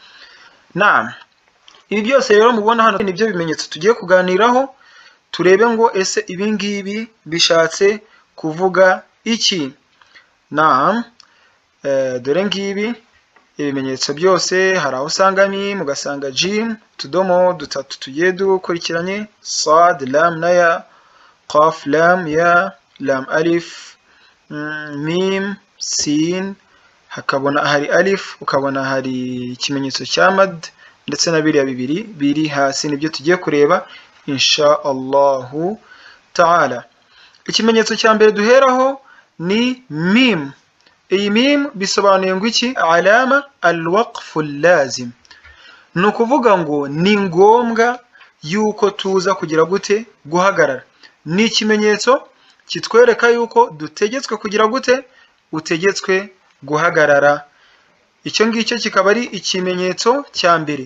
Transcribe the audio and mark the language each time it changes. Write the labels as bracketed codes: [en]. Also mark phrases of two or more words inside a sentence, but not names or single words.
[rw] Ibi byose rero mubona hano nibyo bimenyetso tugiye kuganiraho, turebe ngo ese ibi ngibi bishatse kuvuga iki. Dore ngibi ibimenyetso byose, hari aho usanga mim, ugasanga jim, tudomo dutatu tugiye dukurikiranye, sad, lam na ya, qaf, lam, ya, lam, alif, mim, sin, hakabona hari alif, ukabona hari ikimenyetso cya mad, ndetse na biriya bibiri biri hasi nibyo tugiye kureba [ar] إن شاء الله تعالى. [rw] Ikimenyetso cya mbere duheraho ni mim. Iyi mim bisobanuye ngo iki? [ar] علامة الوقف اللازم. [rw] Ni ukuvuga ngo ni ngombwa yuko tuza kugira gute? Guhagarara. Ni ikimenyetso kitwereka yuko dutegetswe kugira gute? Utegetswe guhagarara. Icyo ngicyo kikaba ari ikimenyetso cya mbere.